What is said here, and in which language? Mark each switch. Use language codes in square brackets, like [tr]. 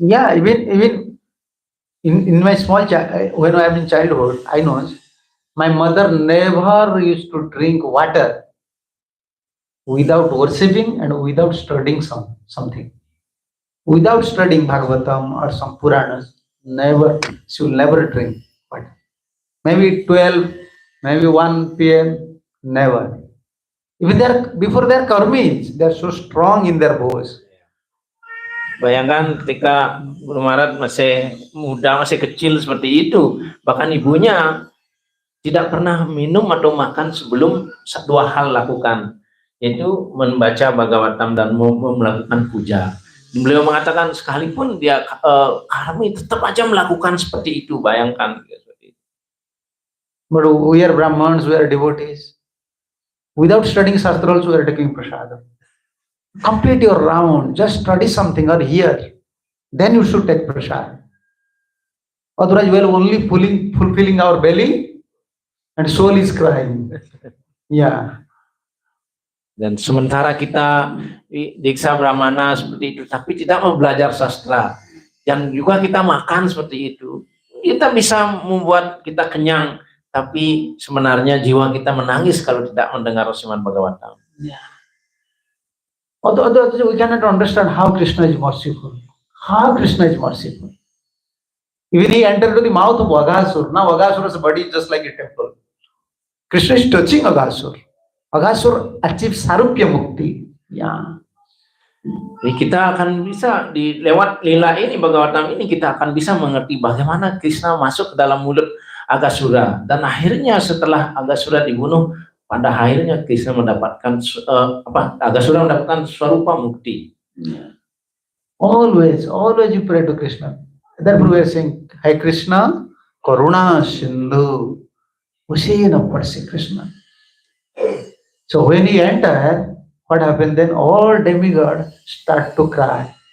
[en] Yeah, even in my small when I am in childhood, I know my mother never used to drink water without worshipping and without studying something. Without studying Bhagavatam or some Puranas, she will never drink water. Maybe 12, maybe 1 p.m., never. Even before their karmis, they are so strong in their voice. [id] Bayangkan ketika Guru Maharaj masih muda, masih kecil seperti itu, bahkan ibunya tidak pernah minum atau makan sebelum 2 hal lakukan, yaitu membaca Bhagavatam dan melakukan puja. Beliau mengatakan sekalipun dia kami tetap aja melakukan seperti itu, bayangkan. [en] But we are Brahmins, we are devotees. Without studying Shastra also we are taking prasadam. Complete your round, just study something or hear, then you should take prasad. Otherwise we are only fulfilling our belly and soul is crying. Yeah. [id] Dan sementara kita diksa Brahmana seperti itu, tapi tidak mau belajar sastra, dan juga kita makan seperti itu, kita bisa membuat kita kenyang, tapi sebenarnya jiwa kita menangis kalau tidak mendengar Srimad Bhagavatam. [en] Yeah. Although we cannot understand how Krishna is merciful. How Krishna is merciful. Even he entered into the mouth of Vagasura. Now Vagasura's body is just like a temple. Krishna is touching Aghasur. Aghasur achieves Sarupya Mukti. Yeah. [id] Jadi kita akan bisa lewat lila ini, Bhagavatam ini, kita akan bisa mengerti bagaimana Krishna masuk ke dalam mulut Aghasura, dan akhirnya setelah Aghasura dibunuh, pada akhirnya Krishna mendapatkan Aghasura mendapatkan Swarupa Mukti. [en] Always you pray to Krishna. Therefore we are saying, Hai Krishna, Karuna Sindhu. Usi na parsi Krishna. So when he entered, what happened then? All demigods start to cry.